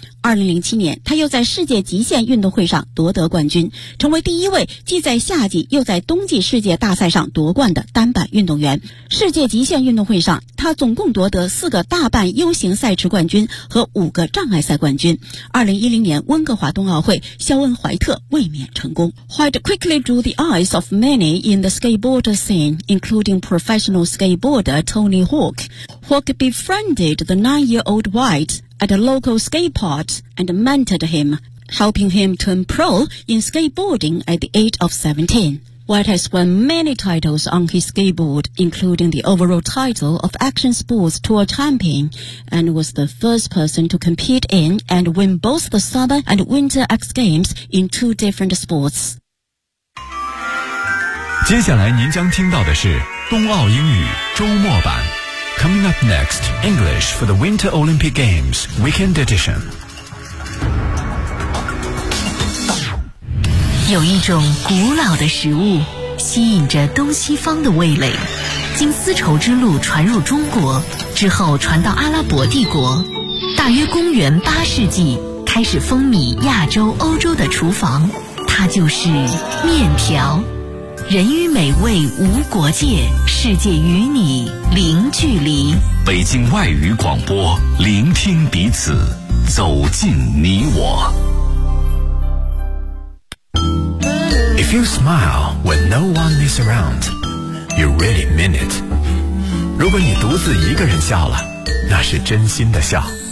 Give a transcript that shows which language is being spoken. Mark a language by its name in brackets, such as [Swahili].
[Chinese] 2007年，他又在世界极限运动会上夺得冠军，成为第一位既在夏季又在冬季世界大赛上夺冠的单板运动员。世界极限运动会上，他总共夺得四个大半 U 型赛池冠军和五个障碍赛冠军。 2010年温哥华冬奥会，肖恩·怀特卫冕成功。 [English] White quickly drew the eyes of many in the skateboard scene, including professional skateboarder Tony Hawk. Hawk befriended the 9-year-old White. At a local skate park and mentored him, helping him turn pro in skateboarding at the age of 17. White has won many titles on his skateboard, including the overall title of Action Sports Tour Champion, and was the first person to compete in and win both the Summer and Winter X Games in two different sports. [Chinese] 接下来您将听到的是冬奥英语周末版。 [English] Coming up next, English for the Winter Olympic Games Weekend Edition. [Chinese] 有一种古老的食物吸引着东西方的味蕾，经丝绸之路传入中国之后传到阿拉伯帝国，大约公元八世纪开始风靡亚洲欧洲的厨房，它就是面条。人与美味无国界，世界与你零距离。北京外语广播，聆听彼此，走进你我。 [English] If you smile when no one is around, you really mean it. [Chinese] 如果你独自一个人笑了，那是真心的笑。